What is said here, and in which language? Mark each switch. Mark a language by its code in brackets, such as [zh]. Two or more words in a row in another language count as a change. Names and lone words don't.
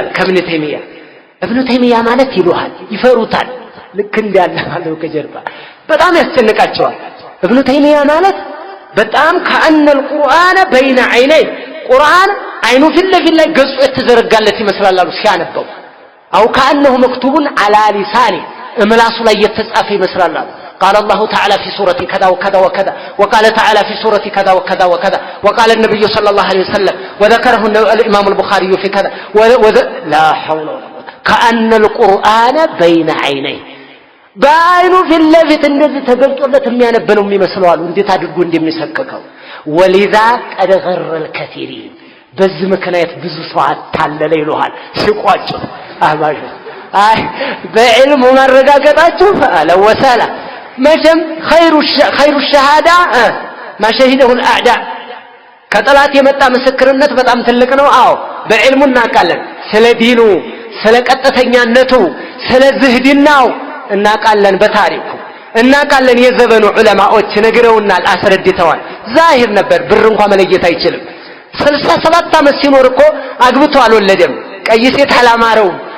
[am] ከብኒ ተይሚያ ኢብኑ ተይሚያ ማለት ይሉሃል፣ ይፈሩታል። ልክ እንዳለ ማለት ከጀርባ በጣም ያስጨንቃቸዋል። ኢብኑ ተይሚያ ማለት በጣም [ar] كأن القرآن بين عينيه [am] ቁርአን አይኑ ፊት ለፊት ላይ ገጹ የተዘረጋለት ይመስላል አሉ ሲያነበው። [ar] أو كأنه مكتوب على لسانه [am] እምላሱ ላይ የተጻፈ ይመስላል አሉ። [ar] قال الله تعالى في سورة كذا وكذا وكذا وقال تعالى في سورة كذا وكذا وكذا وقال النبي صلى الله عليه وسلم وذكره الإمام البخاري في كذا لا حول ولا قوة كأن القرآن بين عينيه [am] ባይኑ ፊት ለፊት እንደዚህ ተገልጦለት የሚያነበነው የሚመስለው አሉ። እንዴት አድርጎ እንደሚሰቀቀው [ar] ولذا قد غر الكثيرين [am] በዚህ ምክንያት ብዙ ሰው አታለለ ይሉሃል ሲቋጭ አህባሽ። አይ በዕልሙ ማረጋገጣችሁ አለ ወሰላ መቼም [ar] خير شهادة ما شهدته الأعداء [am] ከጠላት የመጣ ምስክርነት በጣም ትልቅ ነው። አዎ በዕልሙ እናውቃለን። ስለ ዲኑ ስለ ቀጥተኛነቱ ስለ ዝህድናው እናውቃለን። በታሪኩ እናውቃለን። የዘመኑ ዑለማዎች ነግረውናል፣ አስረድተዋል። ዛሂር ነበር፣ ብር እንኳን መለየት አይችልም። 67 ዓመት ሲኖር እኮ አግብቶ አልወለደም። ቀይ ሴት አላማረው፣